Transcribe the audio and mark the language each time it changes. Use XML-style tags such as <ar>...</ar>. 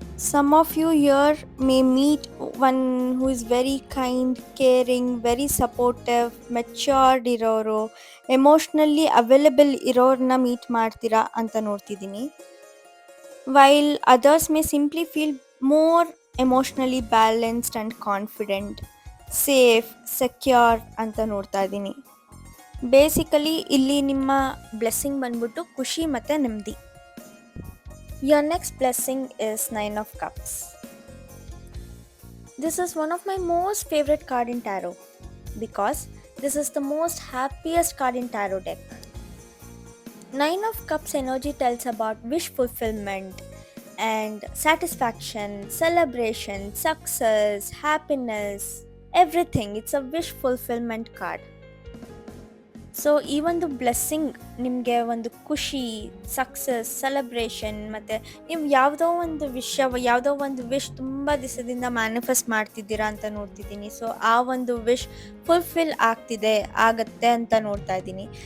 <en>some of you here may meet one who is very kind, caring, very supportive, matured</en> <kn>ಇರೋರು, emotionally available ಇರೋರನ್ನ meet ಮಾಡ್ತೀರಾ ಅಂತ ನೋಡ್ತಿದ್ದೀನಿ.</kn> <en>while others may simply feel more emotionally balanced and confident, safe, secure</en> <kn>ಅಂತ ನೋಡ್ತಾ ಇದ್ದೀನಿ. Basically ಇಲ್ಲಿ ನಿಮ್ಮ blessing ಬಂದ್ಬಿಟ್ಟು ಖುಷಿ ಮತ್ತು ನೆಮ್ಮದಿ.</kn> <en>Your next blessing is Nine of Cups. This is one of my most favorite card in tarot because this is the most happiest card in tarot deck. Nine of Cups energy tells about wish fulfillment, and satisfaction, celebration, success, happiness, everything. It's a wish fulfillment card.</en> <kn>So ಈ ಒಂದು blessing ನಿಮಗೆ ಒಂದು ಖುಷಿ, success, celebration ಮತ್ತು ನೀವು ಯಾವುದೋ ಒಂದು wish ತುಂಬ ದಿವಸದಿಂದ ಮ್ಯಾನಿಫೆಸ್ಟ್ ಮಾಡ್ತಿದ್ದೀರಾ ಅಂತ ನೋಡ್ತಿದ್ದೀನಿ. ಸೊ ಆ ಒಂದು ವಿಶ್ ಫುಲ್ಫಿಲ್ ಆಗತ್ತೆ ಅಂತ ನೋಡ್ತಾ ಇದ್ದೀನಿ.</kn>